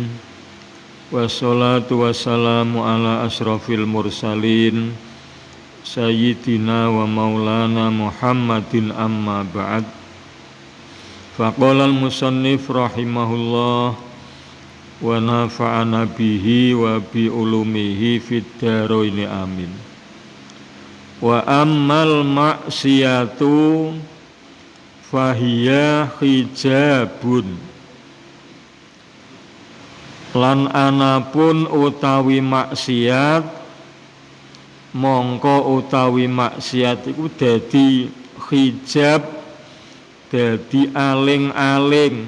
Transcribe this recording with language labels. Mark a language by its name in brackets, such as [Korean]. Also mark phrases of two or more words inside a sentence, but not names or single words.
[Arabic] والصلاة والسلام على أشرف المرسلين سيدنا ومولانا محمد أما بعد. فقال المصنف رحمه الله ونفعنا به وبعلومه في الدارين آمين. وأما المعصية فهي حجاب. [Javanese] Lan anapun utawi maksiat, mongko utawi maksiat iku dadi hijab, dadi aling-aling.